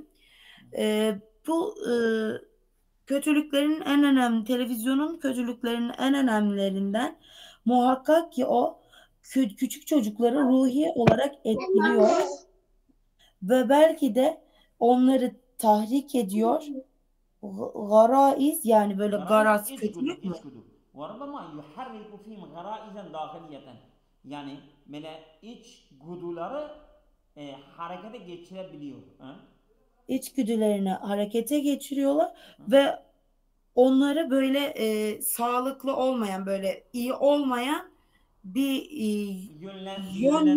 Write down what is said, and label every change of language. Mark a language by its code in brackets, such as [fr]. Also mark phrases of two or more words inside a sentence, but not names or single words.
[tr] Bu televizyonun kötülüklerinin en önemlilerinden muhakkak ki o küçük çocukları ruhi olarak etkiliyor ve belki de onları tahrik ediyor Garaiz yani böyle Garaiz garaz, içgüdü, kötülük mü? içgüdü. [ar] وَرَبَّمَا يُحَرِّكُ فِيهِمْ غَرَائِزًا دَاخِلِيَّةً. [tr] Yani böyle içgüdüleri harekete geçirebiliyor. Ha? İçgüdülerini harekete geçiriyorlar Hı? ve onları böyle sağlıklı olmayan, böyle iyi olmayan bir yönle